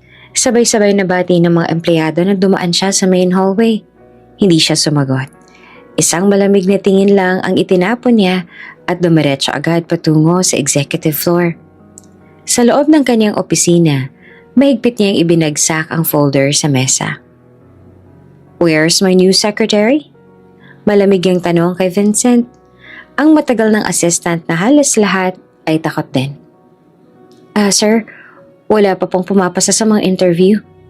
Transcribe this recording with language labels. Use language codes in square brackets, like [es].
[tl] Sabay-sabay na bati ng mga empleyado na dumaan siya sa main hallway. Hindi siya sumagot. Isang malamig na tingin lang ang itinapon niya at dumiretso agad patungo sa executive floor. Sa loob ng kanyang opisina, mahigpit niyang ibinagsak ang folder sa mesa. [en] Where's my new secretary? [tl] Malamig ang tanong kay Vincent. Ang matagal ng assistant na halos lahat ay takot din. Sir, wala pa pong pumapasa sa mga interview.